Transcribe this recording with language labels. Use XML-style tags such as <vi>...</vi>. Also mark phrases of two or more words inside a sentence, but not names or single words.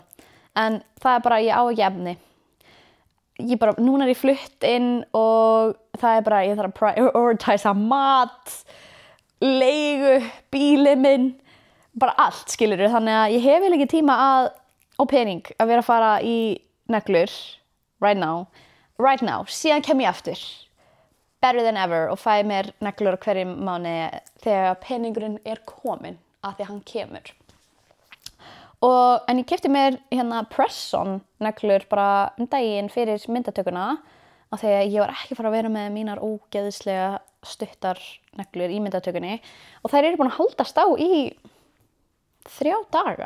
<is>En það bara, ég á ekki efni. Núna ég flutt inn og það bara, ég þarf að prioritize mat, leigu, bílinn minn, bara allt, skilurðu. Þannig að ég hef ekki tíma og pening að vera að fara í neglur</is> <en>right now,</en> <is>síðan kem ég aftur</is> <en>better than ever</en> <is>og fæ mér neglur á hverjum mánuði þegar peningurinn kominn af því að hann kemur. En ég keypti mér press-on neglur bara daginn fyrir myndatökuna af því að ég var ekki fara að vera með mínar ógeðslega stuttar neglur í myndatökunni og þær búin að haldast á í 3 daga.</is>